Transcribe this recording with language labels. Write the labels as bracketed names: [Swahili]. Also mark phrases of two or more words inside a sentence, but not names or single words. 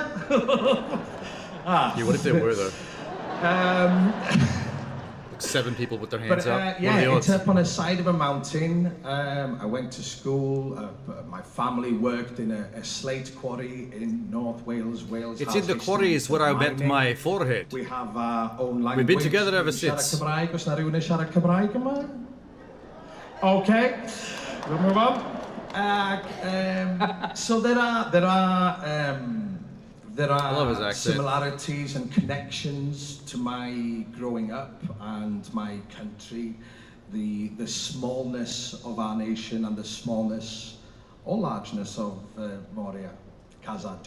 [English] Yeah, what if there were though? 7 people with their hands up. What are the Yeah, odds? it's up on the side of a mountain. I went to school. My family worked in a slate quarry in North Wales. Wales. It's has in the history quarries where I met mining. my forehead. We have our own language. We've been together ever [Welsh] Siarad [English] since. [Welsh] Cymraeg, os na rywun yn siarad Cymraeg yma? [English] Okay, we'll move on. So there love his are accent. similarities and connections to my growing up and my country, the smallness of our nation and the smallness or largeness of Moria, Khazad-dûm.